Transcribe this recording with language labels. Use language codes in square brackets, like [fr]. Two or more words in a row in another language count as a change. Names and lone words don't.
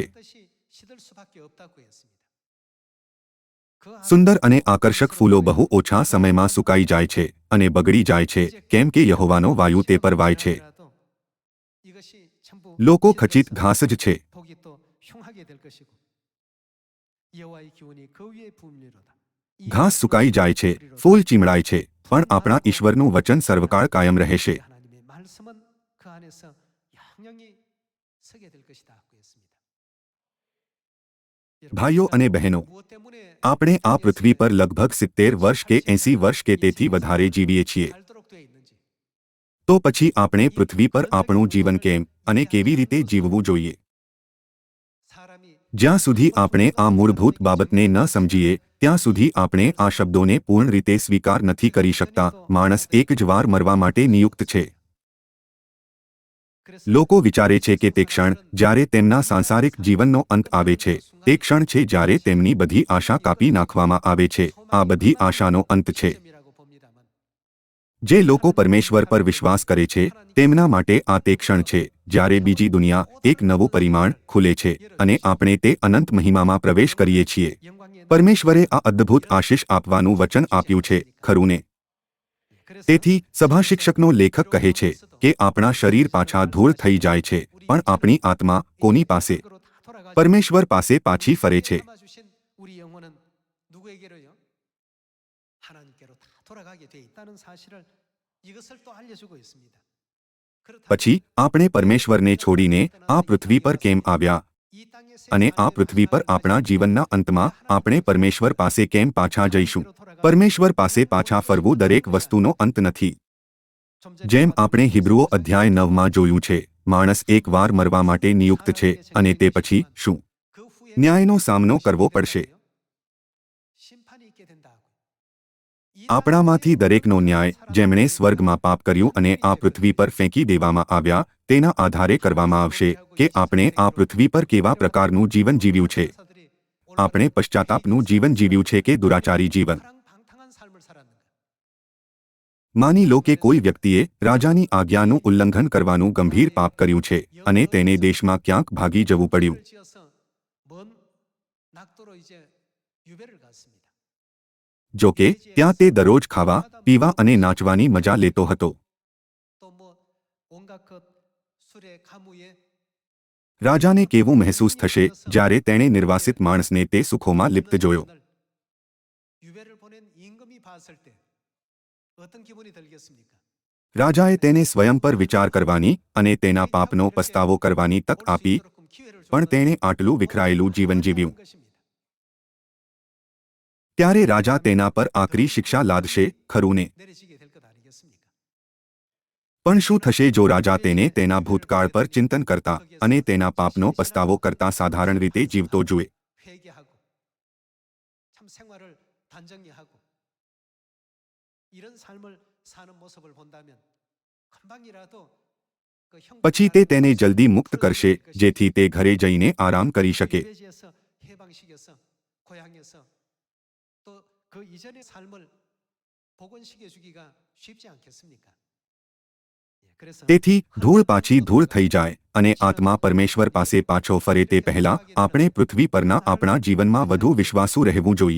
[ko] 뜻이 시들 수밖에 없다고 했습니다. 그 [gu] સુંદર અને આકર્ષક ફૂલો બહુ ઓછા સમયમાં સુકાઈ જાય છે અને બગડી જાય છે, કેમ કે યહોવાનો વાયુ તે પર વાય છે. [ko] 이것이 전부 [gu] લોકો ખચિત ઘાસ જ છે. [ko] 복이 또 흉하게 될 것이고 여호와의 기운이 그 위에 부음리로다. [gu] ઘાસ સુકાઈ જાય છે, ફૂલ ચીમળાય છે, પણ આપણા ઈશ્વરનું વચન સર્વકાળ કાયમ રહેશે. [ko] 하나님의 말씀은 그 안에서 영영이 서게 될 것이다고 했습니다. [gu] ભાઈઓ અને બહેનો, [ko] 무엇 때문에 [gu] આપણે આ પૃથ્વી પર લગભગ 70 વર્ષ કે 80 વર્ષ કે તેથી વધારે જીવીએ છીએ. [ko] 살도록 되어 있는지 [gu] તો પછી આપણે પૃથ્વી પર આપણું જીવન કેમ અને કેવી રીતે જીવવું જોઈએ? [ko] 사람이 [gu] જ્યાં સુધી આપણે આ મૂળભૂત બાબતને ન સમજીએ ત્યાં સુધી આપણે આ શબ્દોને પૂર્ણ રીતે સ્વીકાર નથી કરી શકતા. માણસ એક જ વાર મરવા માટે નિયુક્ત છે. લોકો વિચારે છે કે તે ક્ષણ જ્યારે તેમના સાંસારિક જીવનનો અંત આવે છે તે ક્ષણ છે જ્યારે તેમની બધી આશા કાપી નાખવામાં આવે છે. આ બધી આશાનો અંત છે. [ko] 시점이라고 봅니다만 [gu] જે લોકો પરમેશ્વર પર વિશ્વાસ કરે છે તેમના માટે આ તે ક્ષણ છે જ્યારે બીજી દુનિયા એક નવું પરિમાણ ખુલે છે અને આપણે તે અનંત મહિમામાં પ્રવેશ કરીએ છીએ. [ko] 영광의 [gu] પરમેશ્વરે આ અદ્ભુત આશીષ આપવાનું વચન આપ્યું છે, ખરું ને? તેથી સભા શિક્ષકનો લેખક કહે છે કે આપણા શરીર પાછા ધૂળ થઈ જાય છે, પણ આપણી આત્મા કોની પાસે? પરમેશ્વર પાસે પાછી ફરે છે. [ko] 주신 우리 영혼은 누구에게로요? 하나님께로 다 돌아가게 돼 있다는 사실을 이것을 또 알려주고 있습니다. 그렇다면 [gu] પછી આપણે પરમેશ્વરને છોડીને આ પૃથ્વી પર કેમ આવ્યા? [ko] 이 땅에 [gu] અને આ પૃથ્વી પર આપણા જીવનના અંતમાં આપણે પરમેશ્વર પાસે કેમ પાછા જઈશું? પરમેશ્વર પાસે પાછા ફરવું દરેક વસ્તુનો અંત નથી. જેમ આપણે હિબ્રુઓ અધ્યાય 9 માં જોયું છે, માણસ એકવાર મરવા માટે નિયુક્ત છે અને તે પછી શું? [ko] 그 후에 [gu] ન્યાયનો સામનો કરવો પડશે. [ko] 심판이 있게 된다고. [gu] આપણામાંથી દરેકનો ન્યાય જેમણે સ્વર્ગમાં પાપ કર્યું અને આ પૃથ્વી પર ફેંકી દેવામાં આવ્યા તેના આધારે કરવામાં આવશે કે આપણે આ પૃથ્વી પર કેવા પ્રકારનું જીવન જીવ્યું છે. આપણે પશ્ચાતાપનું જીવન જીવ્યું છે કે દુરાચારી જીવન? [ko] 방탕한 삶을 살았는가? [gu] માની લો કે કોઈ વ્યક્તિએ રાજાની આજ્ઞાનું ઉલ્લંઘન કરવાનું ગંભીર પાપ કર્યું છે અને તેને દેશમાં ક્યાંક ભાગી જવું પડ્યું. [ko] 죄를 지어서 먼 낙도로 이제 유배를 갔습니다. [gu] જો કે ત્યાં તે દરરોજ ખાવા પીવા અને નાચવાની મજા લેતો હતો. [ko] 또 뭐 온갖 그 술에 가무에 [gu] રાજાને કેવું મહેસૂસ થશે જ્યારે તેણે નિર્વાસિત માણસને તે સુખોમાં લિપ્ત જોયો. [ko] 유배를 보낸 임금이 봤을 때 어떤 기분이 들겠습니까? [gu] રાજાએ તેને સ્વયં પર વિચાર કરવાની અને તેના પાપનો પસ્તાવો કરવાની તક આપી, પણ તેણે આટલું વિખરાયેલું જીવન જીવ્યું. ત્યારે રાજા તેના પર આકરી શિક્ષા લાદશે, ખરું ને? [ko] 내리시게 될 것 아니겠습니까? [gu] પણ શું થશે જો રાજા તેને તેના ભૂતકાળ પર ચિંતન કરતા અને તેના પાપનો પસ્તાવો કરતા સાધારણ રીતે જીવતો જુએ? [ko] 회개하고 참 생활을 단정히 하고 이런 삶을 사는 모습을 본다면 금방이라도 그 [gu] પછી તે તેને જલ્દી મુક્ત કરશે, જેથી તે ઘરે જઈને આરામ કરી શકે. [ko] 유배지에서 해방시켜서 고향에서 또 그 이전의 삶을 복원시켜 주기가 쉽지 않겠습니까? 예, 그래서 [gu] તેથી ધૂળ પાછી ધૂળ થઈ જાય અને આત્મા પરમેશ્વર પાસે પાછો ફરે તે પહેલા આપણે પૃથ્વી પરના આપણા જીવનમાં વધુ વિશ્વાસુ રહેવું જોઈએ.